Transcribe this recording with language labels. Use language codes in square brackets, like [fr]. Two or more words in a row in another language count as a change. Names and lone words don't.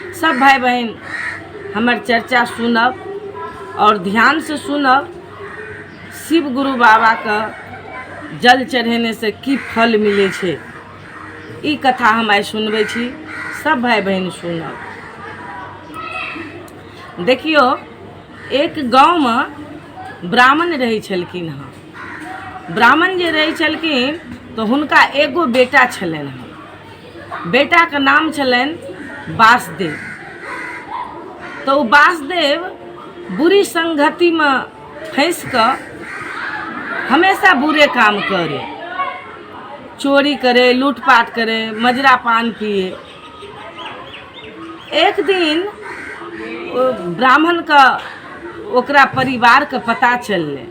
[mai] सब भाई बहन हमार चर्चा सुनब और ध्यान से सुनब। शिव गुरु बाबा का जल चढ़ेने से की फल मिले छे ई कथा हम आई सुनबे छी। सब भाई बहन सुनब। देखियो एक गाँव में ब्राह्मण रही छलखिन हँ। ब्राह्मण जे रही छलखिन तो हुनका एगो बेटा छलनि हँ। बेटा का नाम छलनि वासुदेव। तो वासुदेव बुरी संगति में फंस कर हमेशा बुरे काम करे, चोरी करे, लूटपाट करे, मजरा पान पिए। एक दिन ब्राह्मण का ओकरा परिवार का पता चलले।